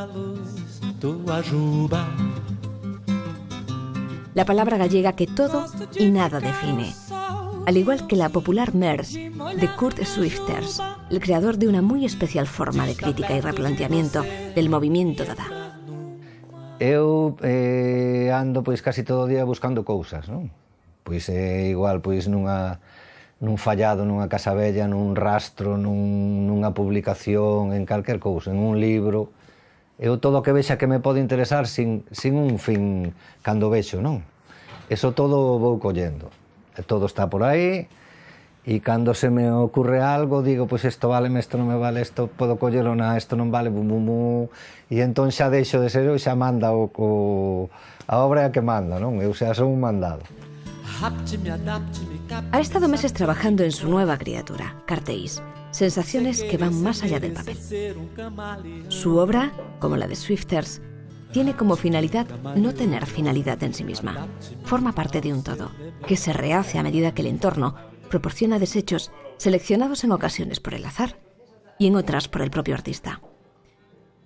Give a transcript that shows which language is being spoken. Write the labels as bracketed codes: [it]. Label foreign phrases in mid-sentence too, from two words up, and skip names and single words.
[es] La palabra gallega que todo y nada define, al igual que la popular Mers de Kurt Schwitters, el creador de una muy especial forma de crítica y replanteamiento del movimiento Dada. [gl] Eu ando pois casi todo o día buscando cousas, non? Pois igual pois nun fallado, nunha casa bella, nun rastro, nunha publicación, en calquer cousa, en un libro. Eu todo o que vexa que me pode interesar sin un fin cando vexo, non? Eso todo vou collendo. Todo está por aí e cando se me ocurre algo digo, pois isto váleme, isto non me vale, isto podo collelo, isto non vale, bum, bum, bum, e entón xa deixo de ser eu, xa manda a obra que manda, non? Eu xa son un mandado. [es] Ha estado meses trabajando en su nueva criatura, Cartéis, sensaciones que van más allá del papel. Su obra, como la de Schwitters, tiene como finalidad no tener finalidad en sí misma. Forma parte de un todo, que se rehace a medida que el entorno proporciona desechos seleccionados en ocasiones por el azar y en otras por el propio artista.